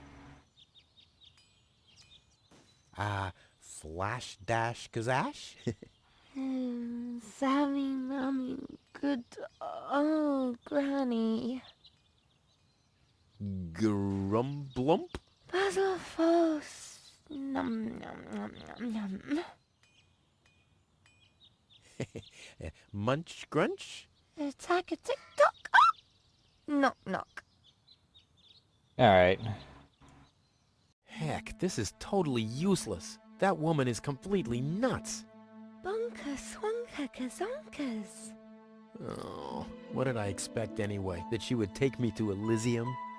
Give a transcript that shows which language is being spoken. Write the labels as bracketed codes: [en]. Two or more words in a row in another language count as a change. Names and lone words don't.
[en] Flash Dash Kazash? Sammy, Mommy, good old Granny. Grumblump? Basil Falls. Num, num, num, num, num. Munch Grunch? Attack a tick-tock. Ah! Knock, knock. Alright. Heck, this is totally useless. That woman is completely nuts. Bonker, swonker, kazonkers. Oh, what did I expect anyway? That she would take me to Elysium?